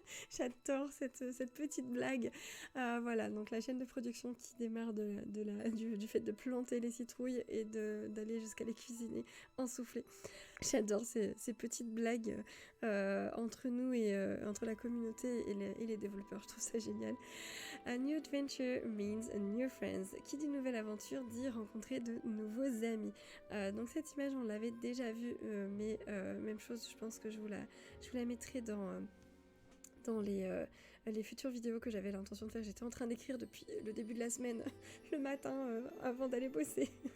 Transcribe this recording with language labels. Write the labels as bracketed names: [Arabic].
[French] J'adore cette petite blague. Voilà, donc la chaîne de production qui démarre du fait de planter les citrouilles et d'aller jusqu'à les cuisiner en soufflé. J'adore ces petites blagues entre nous et entre la communauté et les développeurs. Je trouve ça génial. [English] A new adventure means new friends. [French] Qui dit nouvelle aventure dit rencontrer de nouveaux amis. Donc cette image, on l'avait déjà vue, mais même chose, je pense que je vous la mettrai dans les les futures vidéos que j'avais l'intention de faire. J'étais en train d'écrire depuis le début de la semaine, le matin, avant d'aller bosser.